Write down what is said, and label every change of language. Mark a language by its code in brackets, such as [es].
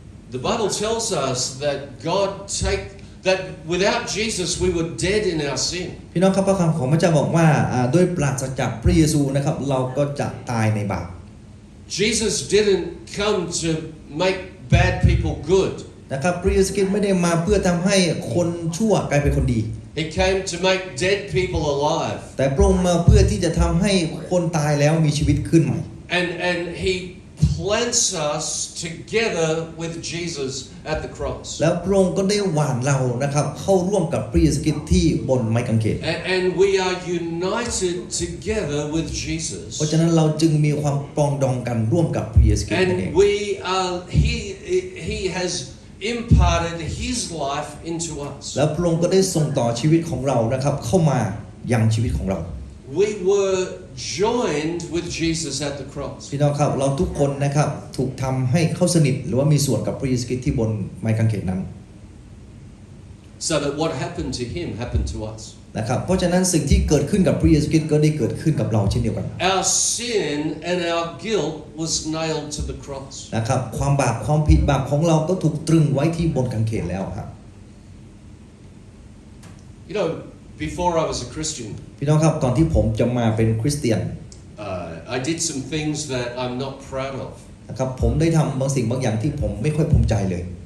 [en] The Bible tells us that that without Jesus we were dead in our sin. [th] พี่น้องครับพระคำของพระเจ้าบอกว่าด้วยปราศจากพระเยซูนะครับเราก็จะตายในบาป [en] Jesus didn't come to make bad people good. [th] นะครับพระเยซูคริสต์ไม่ได้มาเพื่อทำให้คนชั่วกลายเป็นคนดี [en] He came to make dead people alive. [th] แต่พระองค์มาเพื่อที่จะทำให้คนตายแล้วมีชีวิตขึ้นใหม่ [en] And he plants us together with Jesus at the cross. [th] แล้วพระองค์ก็ได้หว่านเรานะครับเข้าร่วมกับพระเยซูคริสต์ที่บนไม้กางเขน [en] And we are united together with Jesus. [th] เพราะฉะนั้นเราจึงมีความปรองดองกันร่วมกับพระเยซูคริสต์นั่นเอง [en] And he has imparted his life into us. [th] แล้วพระองค์ก็ได้ส่งต่อชีวิตของเรานะครับเข้ามายังชีวิตของเรา [en] We were joined with Jesus at the cross. [th] พี่น้องครับเราทุกคนนะครับถูกทำให้เข้าสนิทหรือว่ามีส่วนกับพระเยซูคริสต์ที่บนไม้กางเขนนั้น [en] so that what happened to him happened to us. [th] นะครับเพราะฉะนั้นสิ่งที่เกิดขึ้นกับพระเยซูคริสต์ก็ได้เกิดขึ้นกับเราเช่นเดียวกัน [en] Our sin and our guilt was nailed to the cross. [th] นะครับความบาปความผิดบาปของเราก็ถูกตรึงไว้ที่บนกางเขนแล้วครับ [en] You know, before I was a Christian, [th] พี่น้องครับก่อนที่ผมจะมาเป็นคริสเตียน [en] I did some things that I'm not proud of. [th] นะครับผมได้ทำบางสิ่งบางอย่างที่ผมไม่ค่อยภูมิใจเลย